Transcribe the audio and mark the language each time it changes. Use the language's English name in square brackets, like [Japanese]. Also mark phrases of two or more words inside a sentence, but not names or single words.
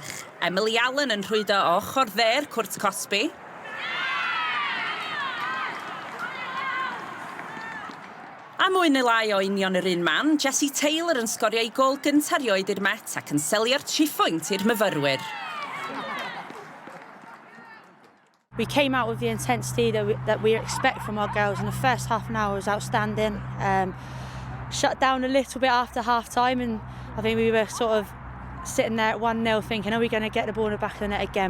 [Welsh] Emily Allen yn rhwydo o ochr dde'r cwrt Cosby. A mwy neu lai o union yr un man, Jessie Taylor yn sgorio ei gôl gyntaf erioed i'r Met ac yn selio'r triphwynt i'r myfyrwyr. [English] We came out with the intensity that we expect from our girls, and the first half an hour was outstanding. Shut down a little bit after half time, and I think we were sort of sitting there at 1-0 thinking, are we going to get the ball in the back of the net again?